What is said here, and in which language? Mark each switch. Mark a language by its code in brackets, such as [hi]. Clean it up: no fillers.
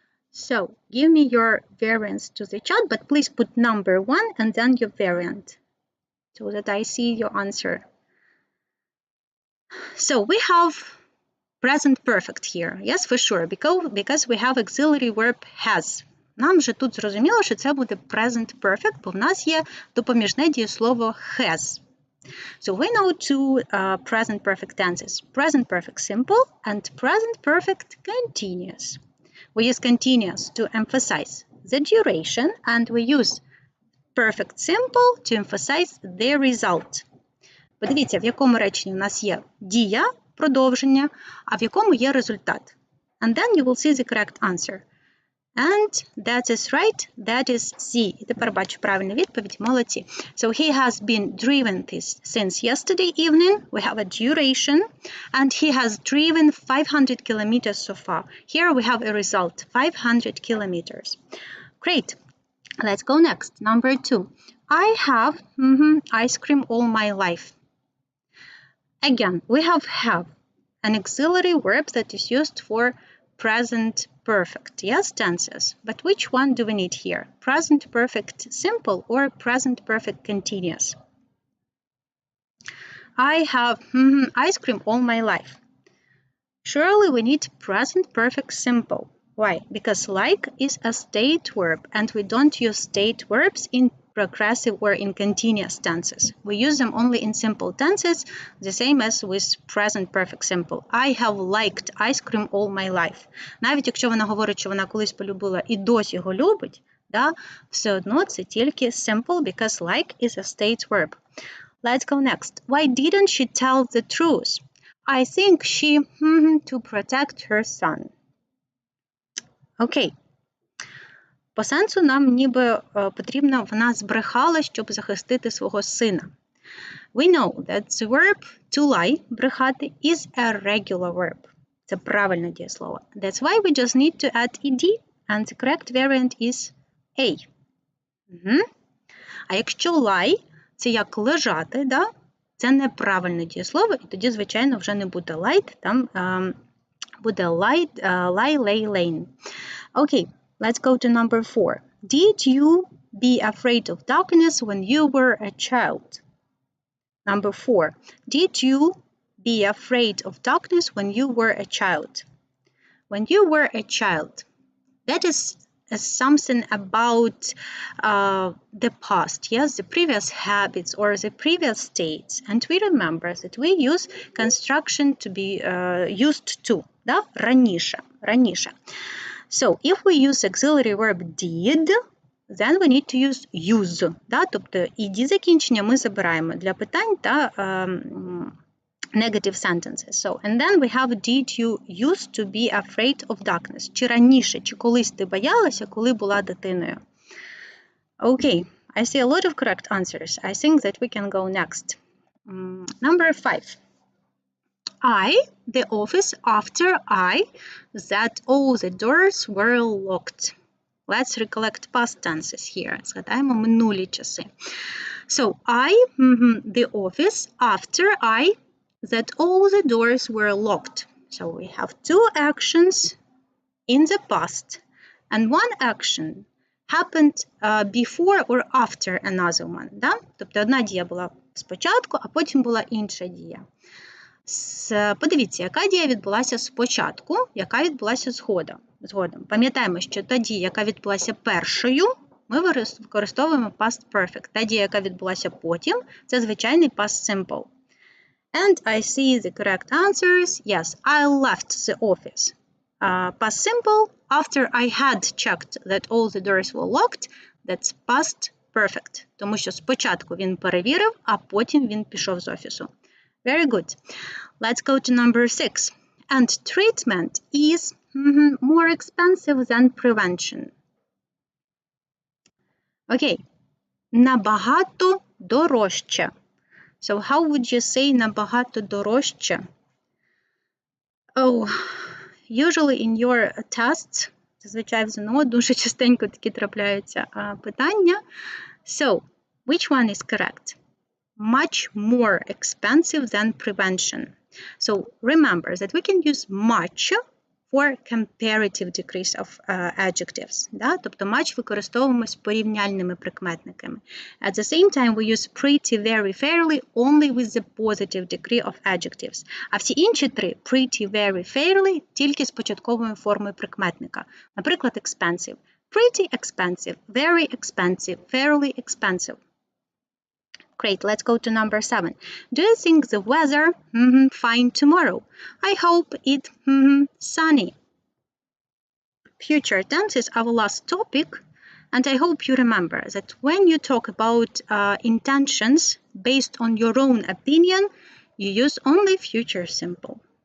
[en] So give me your variants to the chat, but please put number 1 and then your variant so that I see your answer. So we have present perfect here. Yes, for sure, because we have auxiliary verb has. [uk] Нам же тут зрозуміло, що це буде present perfect, бо в нас є допоміжне дієслово has. [en] So we know two present perfect tenses, present perfect simple and present perfect continuous. We use continuous to emphasize the duration and we use perfect simple to emphasize the result. [uk] Подивіться, в якому реченні у нас є дія, продовження, а в якому є результат. [en] And then you will see the correct answer. And that is right, that is C. [uk] І тепер бачу правильну відповідь, молодці. [en] So he has been driven since yesterday evening. We have a duration. And he has driven 500 kilometers so far. Here we have a result, 500 kilometers. Great. Let's go next. Number 2. I have ice cream all my life. Again, we have an auxiliary verb that is used for present perfect, yes, tenses. But which one do we need here? Present perfect simple or present perfect continuous? I have ice cream all my life. Surely we need present perfect simple. Why? Because like is a state verb and we don't use state verbs in progressive or in continuous tenses. We use them only in simple tenses, the same as with present perfect simple. I have liked ice cream all my life. [uk] Навіть якщо вона говорить, що вона колись полюбила і досі його любить, да, все одно це тільки simple [en] because like is a state verb. Let's go next. Why didn't she tell the truth? I think she to protect her son. [uk] Окей. По сенсу нам ніби потрібно, вона збрехала, щоб захистити свого сина. [en] We know that the verb to lie, брехати, is a regular verb. [uk] Це правильне дієслово. [en] That's why we just need to add ed, and the correct variant is A. [uk] А якщо lie, це як лежати, да? Це неправильне дієслово, і тоді, звичайно, вже не буде light, там буде lie, lay, lane. [en] Okay. Let's go to number 4. Did you be afraid of darkness when you were a child? Number 4. Did you be afraid of darkness when you were a child? When you were a child, that is something about the past, yes, the previous habits or the previous states. And we remember that we use construction to be used to, да? Раніше. So, if we use auxiliary verb did, then we need to use да? [uk] Тобто ed закінчення ми забираємо для питань та negative sentences. [en] So, and then we have did you used to be afraid of darkness? [uk] Чи раніше, чи колись ти боялася, коли була дитиною? [en] Okay, I see a lot of correct answers. I think that we can go next. Number 5. The office after that all the doors were locked. Let's recollect past tenses here. [uk] Згадаємо минулі часи. [en] So, the office after that all the doors were locked. So we have 2 actions in the past, and one action happened before or after another one. [uk] Да? Тобто одна дія була спочатку, а потім була інша дія. Подивіться, яка дія відбулася спочатку, яка відбулася згодом. Пам'ятаємо, що та дія, яка відбулася першою, ми використовуємо past perfect. Та дія, яка відбулася потім, це звичайний past simple. [en] And I see the correct answers. Yes, I left the office. Past simple, after I had checked that all the doors were locked, that's past perfect. [uk] Тому що спочатку він перевірив, а потім він пішов з офісу. [en] Very good. Let's go to number 6. And treatment is more expensive than prevention. [uk] Okay. Набагато дорожче. [en] So how would you say [uk] набагато дорожче? [en] Oh, usually in your tests, [uk] зазвичай в ЗНО дуже частенько такі трапляються питання. [en] So, which one is correct? Much more expensive than prevention. So, remember that we can use much for comparative decrease of adjectives. [uk] Да? Тобто much використовуємо з порівняльними прикметниками. [en] At the same time, we use pretty, very, fairly only with the positive degree of adjectives. [uk] А всі інші три pretty, very, fairly тільки з початковою формою прикметника. [en] Наприклад, expensive. Pretty expensive, very expensive, fairly expensive. Great, let's go to number 7. Do you think the weather fine tomorrow? I hope it sunny. Future tense is our last topic, and I hope you remember that when you talk about intentions based on your own opinion, you use only future simple.